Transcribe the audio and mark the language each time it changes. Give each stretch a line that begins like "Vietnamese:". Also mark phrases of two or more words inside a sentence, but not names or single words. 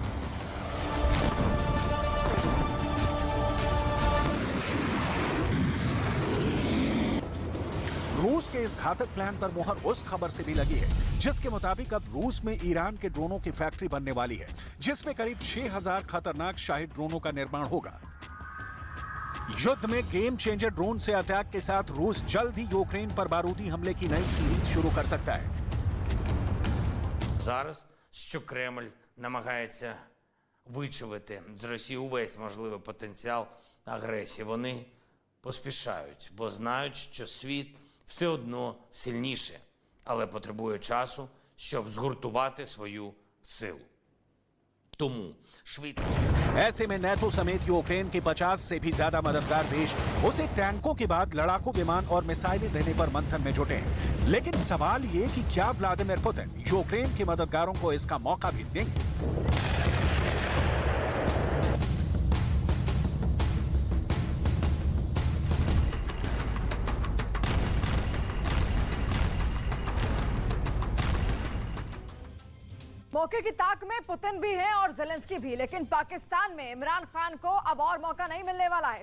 Hindi: रूस के इस घातक प्लान पर मुहर उस खबर से भी लगी है जिसके मुताबिक अब रूस में ईरान के ड्रोनों की फैक्ट्री बनने वाली है, जिसमें करीब 6000 खतरनाक शाहिद ड्रोनों का निर्माण होगा। युद्ध में
English: game changer
Hindi: ड्रोन से अटैक के साथ रूस जल्द ही यूक्रेन पर बारूदी हमले की नई सीरीज शुरू कर सकता है।
Ukrainian: Зараз, що Кремль намагається вичавити з Росії увесь можливий потенціал агресії, вони поспішають, бо знають, що світ все одно сильніше, але потребує часу, щоб згуртувати свою силу. Тому швидко.
Hindi: ऐसे में नेटो समेत यूक्रेन के 50 से भी ज्यादा मददगार देश उसे टैंकों के बाद लड़ाकू विमान और मिसाइलें देने पर मंथन में जुटे हैं। लेकिन सवाल ये कि क्या व्लादिमीर पुतिन यूक्रेन के मददगारों को इसका मौका भी देंगे? मौके की ताक में पुतिन भी है और ज़ेलेंस्की भी, लेकिन पाकिस्तान में इमरान खान को अब और मौका नहीं मिलने वाला है।